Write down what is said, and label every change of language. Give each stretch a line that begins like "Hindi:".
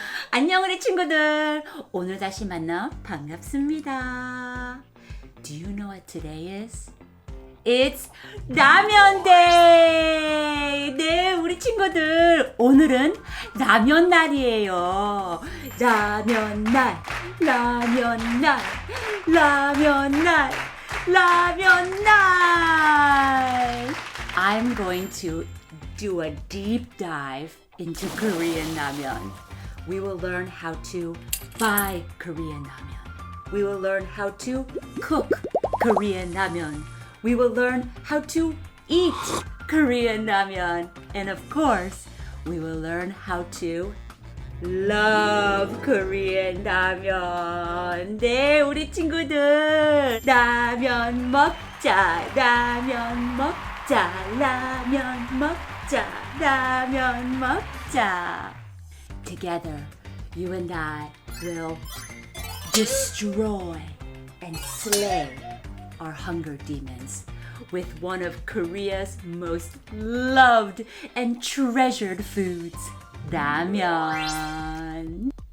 Korean: 안녕 우리 친구들, 오늘 다시 만나 반갑습니다.
English: Do you know what today is?
Korean: It's 라면 데이! 네, 우리 친구들, 오늘은 라면 날이에요. 라면 날, 라면 날, 라면 날, 라면 날!
English: I'm going to do a deep dive into Korean ramyeon. We will learn how to buy Korean ramyeon. We will learn how to cook Korean ramyeon. We will learn how to eat Korean ramyeon. And of course, we will learn how to love Korean ramyeon.
Korean: 네, 우리 친구들. 라면 먹자, 라면 먹자, 라면 먹자, 라면 먹자.
English: Together, you and I will destroy and slay our hunger demons with one of Korea's most loved and treasured foods, ramyeon.